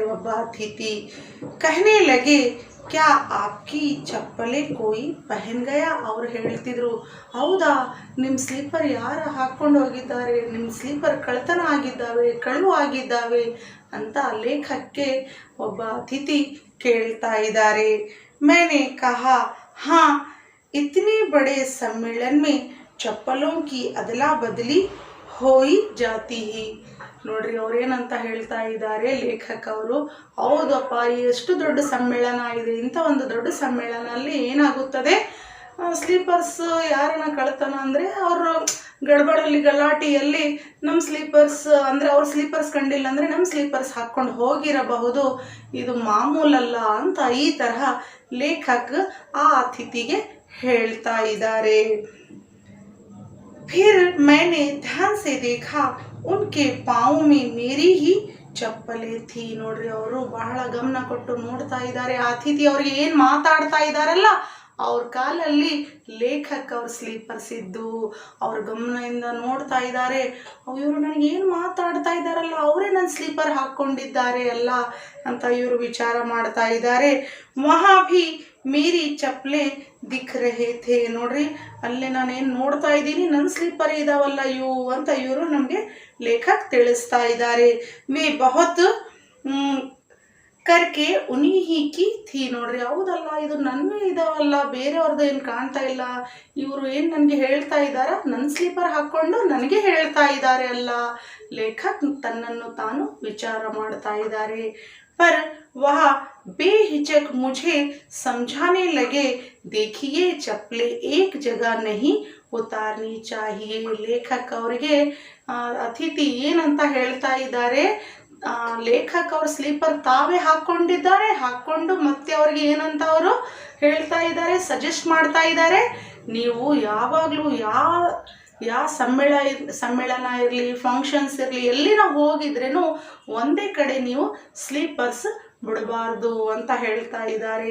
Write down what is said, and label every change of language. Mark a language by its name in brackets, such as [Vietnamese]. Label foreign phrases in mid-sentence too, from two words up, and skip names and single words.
[Kannada] ಒಬ್ಬ ಅತಿಥಿ [Hindi] कहने लगे क्या आपकी चप्पले कोई पहन गया, [Kannada] ಅವ್ರು ಹೇಳ್ತಿದ್ರು, ಹೌದಾ ನಿಮ್ಮ ಸ್ಲೀಪರ್ ಯಾರು ಹಾಕ್ಕೊಂಡು ಹೋಗಿದ್ದಾರೆ, ನಿಮ್ಮ ಸ್ಲೀಪರ್ ಕಳ್ತನ ಆಗಿದ್ದಾವೆ, ಕಳುವು ಆಗಿದ್ದಾವೆ ಅಂತ ಲೇಖಕ್ಕೆ ಒಬ್ಬ ಅತಿಥಿ ಕೇಳ್ತಾ ಇದ್ದಾರೆ. [Hindi] मैंने कहा हाँ, इतने बड़े सम्मेलन में चप्पलों की अदला बदली हो ही जाती ही. [Kannada] ನೋಡ್ರಿ, ಅವ್ರೇನಂತ ಹೇಳ್ತಾ ಇದ್ದಾರೆ ಲೇಖಕ ಅವರು, ಹೌದಪ್ಪ, ಎಷ್ಟು ದೊಡ್ಡ ಸಮ್ಮೇಳನ ಇದೆ, ಇಂಥ ಒಂದು ದೊಡ್ಡ ಸಮ್ಮೇಳನಲ್ಲಿ ಏನಾಗುತ್ತದೆ, ಸ್ಲೀಪರ್ಸ್ ಯಾರನ್ನ ಕಳ್ತನ ಅಂದರೆ ಅವರು ಗಡ್ಬಡಲ್ಲಿ ಗಲಾಟೆಯಲ್ಲಿ ನಮ್ಮ ಸ್ಲೀಪರ್ಸ್ ಅಂದರೆ ಅವ್ರ ಸ್ಲೀಪರ್ಸ್ ಕಂಡಿಲ್ಲ ಅಂದರೆ ನಮ್ಮ ಸ್ಲೀಪರ್ಸ್ ಹಾಕ್ಕೊಂಡು ಹೋಗಿರಬಹುದು, ಇದು ಮಾಮೂಲಲ್ಲ ಅಂತ ಈ ತರಹ ಲೇಖಕ ಆ ಅತಿಥಿಗೆ ಹೇಳ್ತಾ ಇದ್ದಾರೆ. [Hindi] फिर मैंने ध्यान से देखा उनके पाँव में मेरी ही चप्पले थी. [Kannada] ನೋಡ್ರಿ, ಅವರು ಬಹಳ ಗಮನ ಕೊಟ್ಟು ನೋಡ್ತಾ ಇದ್ದಾರೆ. ಆ ಅತಿಥಿ ಅವ್ರಿಗೆ ಏನು ಮಾತಾಡ್ತಾ ಇದ್ದಾರಲ್ಲ, ಅವ್ರ ಕಾಲಲ್ಲಿ ಲೇಖಕ ಅವ್ರ ಸ್ಲೀಪರ್ಸ್ ಇದ್ದು ಅವ್ರ ಗಮನದಿಂದ ನೋಡ್ತಾ ಇದ್ದಾರೆ. ಇವರು ನನಗೆ ಏನು ಮಾತಾಡ್ತಾ ಇದ್ದಾರಲ್ಲ, ಅವರೇ ನನ್ನ ಸ್ಲೀಪರ್ ಹಾಕ್ಕೊಂಡಿದ್ದಾರೆ ಅಲ್ಲ ಅಂತ ಇವರು ವಿಚಾರ ಮಾಡ್ತಾ ಇದ್ದಾರೆ. [Hindi] वहा भी मेरी चप्पले दिख रहे थे, [Kannada] ನೋಡ್ರಿ ಅಲ್ಲೇ ನಾನೇನು ನೋಡ್ತಾ ಇದ್ದೀನಿ, ನನ್ನ ಸ್ಲೀಪರ್ ಇದಾವಲ್ಲ ಇವು ಅಂತ ಇವರು ನಮಗೆ ಲೇಖಕ್ ತಿಳಿಸ್ತಾ ಇದ್ದಾರೆ. [Hindi] वे बहुत करके उन्हीं ही की थी ನೋಡ್ರಿ. [Kannada] ಹೌದಲ್ಲ, ಇದು ನನ್ನ ಇದಾವಲ್ಲ, ಬೇರೆಯವ್ರದ್ದು ಏನು ಕಾಣ್ತಾ ಇಲ್ಲ, ಇವರು ಏನು ನನಗೆ ಹೇಳ್ತಾ ಇದ್ದಾರ, ನನ್ನ ಸ್ಲೀಪರ್ ಹಾಕ್ಕೊಂಡು ನನಗೆ ಹೇಳ್ತಾ ಇದ್ದಾರೆ ಅಲ್ಲ. ಲೇಖಕ್ ತನ್ನನ್ನು ತಾನು ವಿಚಾರ ಮಾಡ್ತಾ ಇದ್ದಾರೆ. [Hindi] पर वह बेहिचक मुझे समझाने लगे, देखिए चप्पलें एक जगह नहीं उतारनी चाहिए. [Kannada] ಲೇಖಕ್ ಅವರಿಗೆ ಅತಿಥಿ ಏನಂತ ಹೇಳ್ತಾ ಇದ್ದಾರೆ, ಲೇಖಕ್ ಅವ್ರ ಸ್ಲೀಪರ್ ತಾವೇ ಹಾಕ್ಕೊಂಡು ಮತ್ತೆ ಅವ್ರಿಗೆ ಏನಂತ ಅವರು ಹೇಳ್ತಾ ಇದ್ದಾರೆ, ಸಜೆಸ್ಟ್ ಮಾಡ್ತಾ ಇದ್ದಾರೆ, ನೀವು ಯಾವಾಗಲೂ ಯಾವ ಸಮ್ಮೇಳನ ಇರಲಿ, ಫಂಕ್ಷನ್ಸ್ ಇರಲಿ, ಎಲ್ಲಿನ ಹೋಗಿದ್ರೇನು ಒಂದೇ ಕಡೆ ನೀವು ಸ್ಲೀಪರ್ಸ್ ಬಿಡಬಾರ್ದು ಅಂತ ಹೇಳ್ತಾ ಇದ್ದಾರೆ.